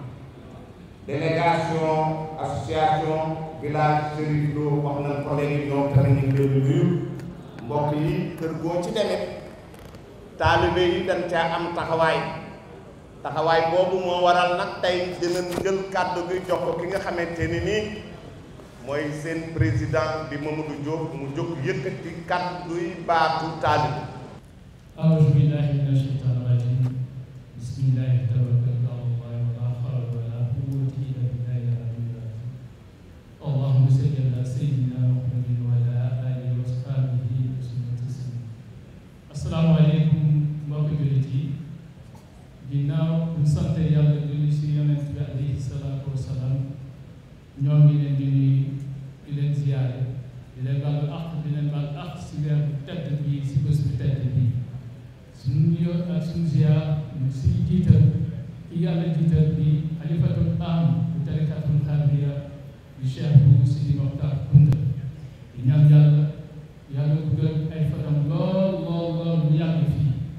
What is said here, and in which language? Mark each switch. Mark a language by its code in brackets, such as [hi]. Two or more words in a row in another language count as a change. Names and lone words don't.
[fr] délégation association village [wo] Chérif Lo wax nañ ko léegi ñoom tamit ñu ngi leen di nuyu mbokk yi kër goo ci demee taalibe yi dañ caa am taxawaay boobu moo waral nag tey dinañ jël kàddu gi jox ko ki nga xamante ni nii mooy seen président di Mamadou Diop mu jóg yëkkati kàddu yi baatu taalibe. [ar] أعوذ بالله من الشيطان الرجيم بسم الله توكلت على الله ولا حول ولا قوة إلا بالله العلي العظيم اللهم صل على سيدنا محمد وعلى آله وصحبه وسلم تسليما السلام عليكم [wo] mbokki jullit yi ginnaaw bu sant yàlla julli si yonent bi [ar] عليه الصلاة والسلام [wo] ñoo ngi leen di nuyu di leen ziyaare di leen baalu àq di leen baal àq si weer bu tedd bi si bés bu tedd bi suñu nuyoo ak suñu ziyaar ñu si jiital ki yàlla jiital bi xalifatul am bu tarikatul xaadiriya di Cheikh bu Sidi Mokhtar Kounta di ñaan yàlla dugal ay fanam lool mu yàgg fii